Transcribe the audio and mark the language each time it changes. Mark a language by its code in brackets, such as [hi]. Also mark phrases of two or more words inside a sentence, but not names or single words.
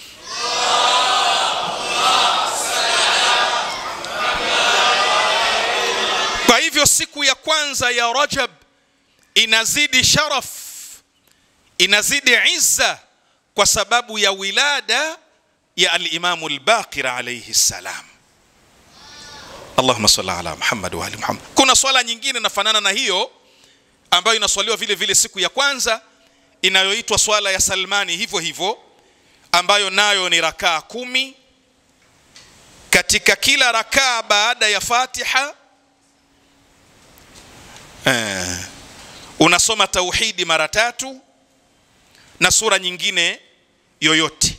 [sw] Kwa hivyo siku ya kwanza ya Rajab inazidi sharaf, inazidi izza kwa sababu ya wilada ya al-Imam al-Baqir [ar] عليه السلام. اللهم صل على محمد وآل محمد. [sw] Kuna swala nyingine inafanana na hiyo ambayo inaswaliwa vile vile siku ya kwanza inayoitwa swala ya Salmani hivyo hivyo, ambayo nayo ni rakaa 10. Katika kila rakaa baada ya Fatiha unasoma tauhidi mara 3 na sura nyingine yoyote.